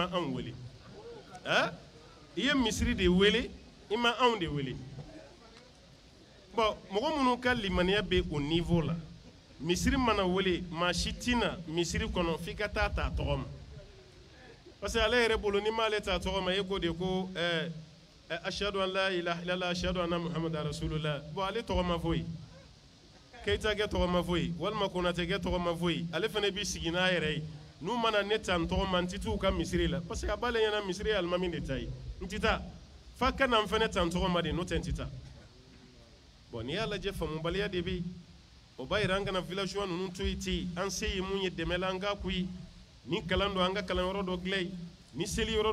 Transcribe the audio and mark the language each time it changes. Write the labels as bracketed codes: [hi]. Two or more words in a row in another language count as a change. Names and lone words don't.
[bm] anw wele i ye misiri de wele i ma anw de wele bon mɔgɔ minnu ka limaniya bɛ o niveau la misiri mana wele maa si tɛ na misiri kɔnɔ f'i ka taa ta tɔgɔ ma [fr] parce que [bm] ale yɛrɛ bolo n'i m'ale ta tɔgɔ ma e ko de ko [ar] أشهد أن لا إله إلا الله أشهد أن محمدا رسول الله [bm] bon ale tɔgɔ ma fɔ yen keyita kɛ tɔgɔ ma fɔ yen walima konate kɛ tɔgɔ ma fɔ yen ale fana b'i sigi n'a yɛrɛ ye n'u mana ne ta n tɔgɔ ma n tɛ t'u ka misiri la [fr] parce que [bm] a b'ale ɲɛna misiri ye alimami de ta ye n tɛ taa f'a ka na n fana ta n tɔgɔ ma de n'o tɛ n tɛ taa bon n'i y'a lajɛ faamubaliya de bɛ yen o b'a yira an kana villageois ninnu to yen ten an se ye mun ye dɛmɛ la an k'a k'u ye ni kalan don an ka kalanyɔrɔ dɔ dilan yen ni seli yɔrɔ